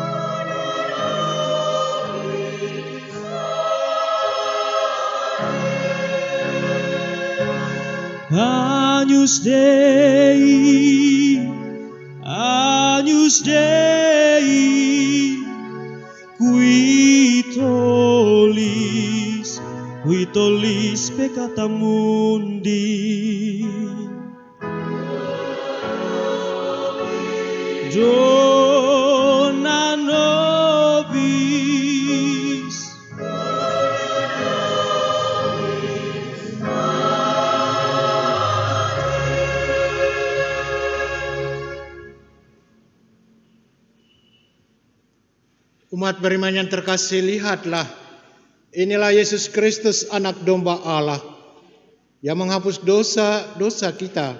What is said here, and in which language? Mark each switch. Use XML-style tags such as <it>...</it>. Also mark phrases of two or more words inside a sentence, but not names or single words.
<la>Agnus Dei, Agnus Dei, qui tollis peccata mundi. Dona nobis,</la> <id>Umat beriman yang terkasih, lihatlah, inilah Yesus Kristus, anak domba Allah, yang menghapus dosa-dosa kita.</id>